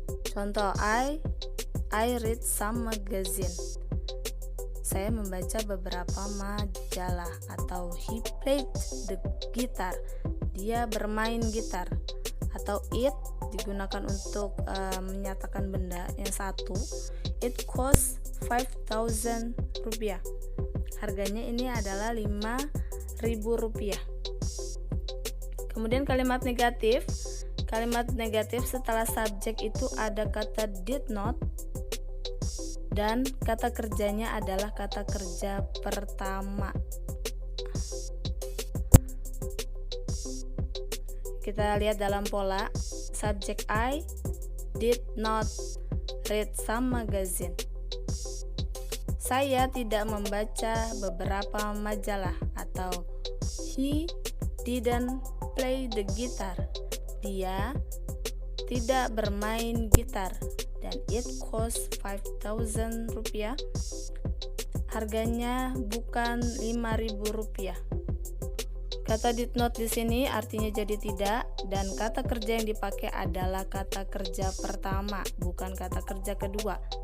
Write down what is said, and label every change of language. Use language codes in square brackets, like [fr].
[en] Contoh, I read some magazine. [id] Saya membaca beberapa majalah. [en] Atau he played the guitar. [id] Dia bermain gitar. Atau it digunakan untuk menyatakan benda yang satu. [en] It cost 5,000 rupiah. [id] Harganya ini adalah 5.000 rupiah. Kemudian kalimat negatif. Kalimat negatif setelah subjek itu ada kata did not dan kata kerjanya adalah kata kerja pertama. Kita lihat dalam pola. [en] Subjek I did not read some magazine. [id] Saya tidak membaca beberapa majalah. [en] Atau he didn't play the guitar. [id] Dia tidak bermain gitar. Dan [en] it cost 5,000 rupiah. [id] Harganya bukan 5.000 rupiah. Kata did not di sini artinya jadi tidak, dan kata kerja yang dipakai adalah kata kerja pertama, bukan kata kerja kedua.